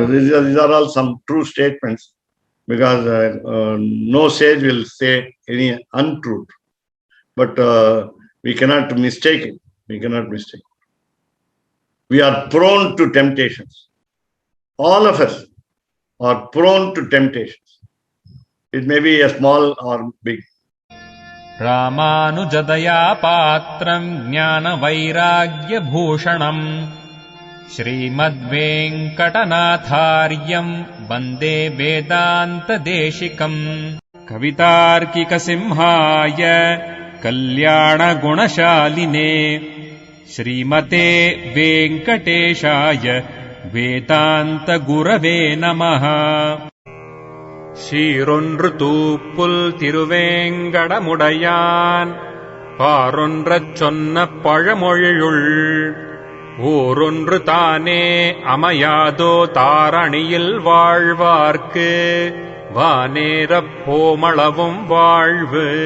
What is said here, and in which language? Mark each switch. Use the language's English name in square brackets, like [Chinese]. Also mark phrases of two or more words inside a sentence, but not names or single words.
[English] These are all some true statements, because no sage will say any untruth. But we cannot mistake it. We cannot mistake. We are prone to temptations. All of us are prone to temptations. It may be a small or big. [Sanskrit] रामानुजदया पात्रम् ज्ञानवैराग्यभूषणम् श्रीमद्वेङ्कटनाथार्यम् वन्दे वेदान्तदेशिकम् कवितार्किकसिंहाय कल्याणगुणशालिने श्रीमते वेङ्कटेशाय वेदान्तगुरवे नमः [Tamil] சீரொன்று தூப்புல் திருவேங்கடமுடையான் பாரொன்றச் சொன்ன பழமொழியுள் ஊரொன்று தானே அமையாதோ தாரணியில் வாழ்வார்க்கு வானேரப் போமளவும் வாழ்வு.